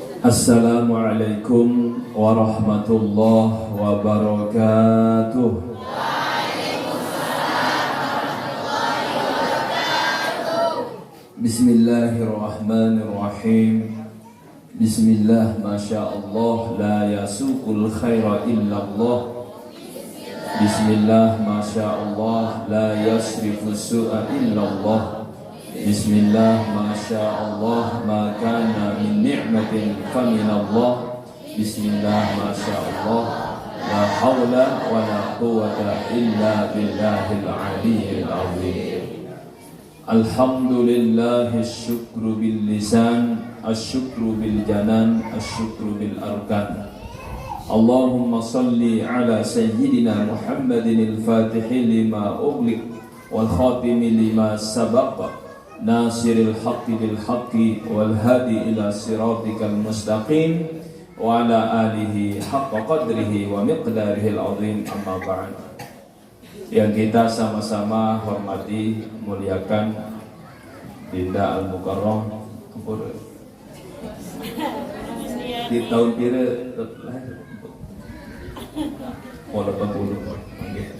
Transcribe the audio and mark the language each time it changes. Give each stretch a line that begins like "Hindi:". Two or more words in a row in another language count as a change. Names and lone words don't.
Arabic: السلام عليكم ورحمة الله وبركاته. بسم الله الرحمن الرحيم. Bismillah, ما شاء الله لا يسوق الخير إلا الله. بسم الله ما شاء الله لا يصرف السوء إلا الله. بسم الله ما شاء الله ما كان من نعمة فمن الله. بسم الله ما شاء الله لا حول ولا قوة إلا بالله العلي العظيم. الحمد لله شكرا باللسان شكرا بالجنان شكرا بالأركان. اللهم صل على سيدنا محمد الفاتح لما أغلق والخاتم لما سبق ناصر الحق بالحق والهادي إلى صراطك المستقيم وعلى آله حق قدره ومقداره العظيم. أما بعد.
Indonesian: Yang kita sama-sama hormati, muliakan Dinda Al-Mukarram di tahun pira lahir? 80.